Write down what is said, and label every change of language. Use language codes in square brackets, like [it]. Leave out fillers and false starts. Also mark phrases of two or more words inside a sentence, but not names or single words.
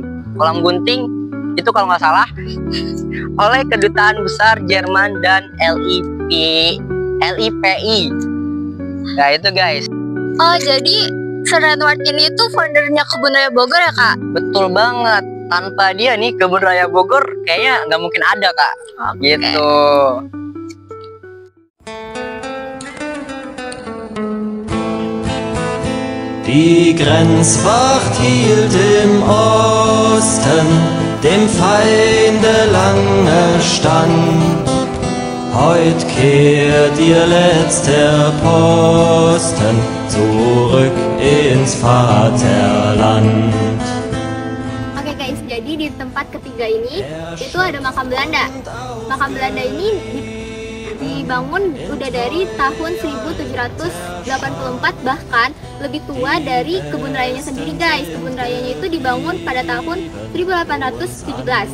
[id] Kolam Gunting itu kalau nggak salah oleh Kedutaan Besar Jerman dan LIPI. Nah itu guys. Oh jadi Sir Renward ini tuh foundernya Kebun Raya Bogor ya Kak? Betul banget. Tanpa dia nih Kebun Raya Bogor kayaknya nggak mungkin ada Kak. Okay. Gitu. [de] Die Grenzwacht hielt im Osten dem Feinde lange stand. Heut kehrt ihr letzter Posten zurück ins Vaterland. [id] Oke guys, jadi di tempat ketiga ini itu ada makam Belanda. Makam Belanda ini dibangun udah dari tahun 1784, bahkan lebih tua dari kebun rayanya sendiri guys. Kebun rayanya itu dibangun pada tahun 1817.